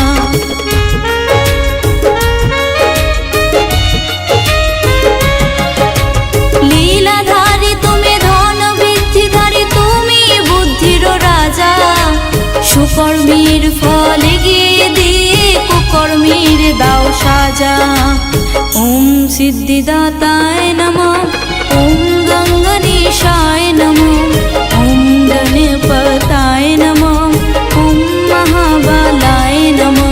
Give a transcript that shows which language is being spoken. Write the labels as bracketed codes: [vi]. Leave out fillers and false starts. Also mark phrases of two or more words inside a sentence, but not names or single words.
[bn] লীলাধারী তুমি, ধন বৃদ্ধিধারী তুমি, বুদ্ধির রাজা। সুকর্মের ফল গিয়ে দিয়ে কুকর্মের দাও সাজা। [sa] ওম সিদ্ধিদাতায় নমঃ, ওম গঙ্গণেশায় নমঃ। ওম গণপতায় নমঃ, ওম মহাবলায় নমঃ।